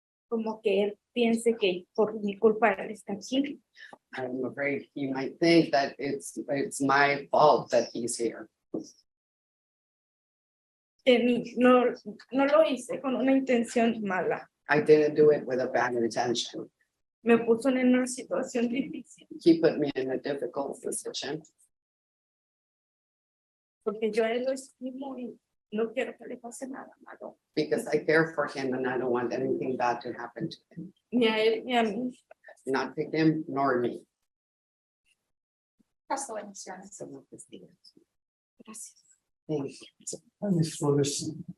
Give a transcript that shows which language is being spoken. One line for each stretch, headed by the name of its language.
Spanish: Como que él piense que por mi culpa él está aquí.
English: I'm afraid he might think that it's my fault that he's here.
Spanish: No lo hice con una intención mala.
English: I didn't do it with a bad intention.
Spanish: Me puso en una situación difícil
English: He put me in a difficult position
Spanish: porque yo a él lo estimo y no quiero que le pase nada malo.
English: because I care for him and I don't want anything bad to happen to him,
Spanish: Ni a él ni a mí.
English: not to him nor me. Press the witness, Your Honor.
Spanish: Gracias.
English: Thank you. Hi, Ms. Flores.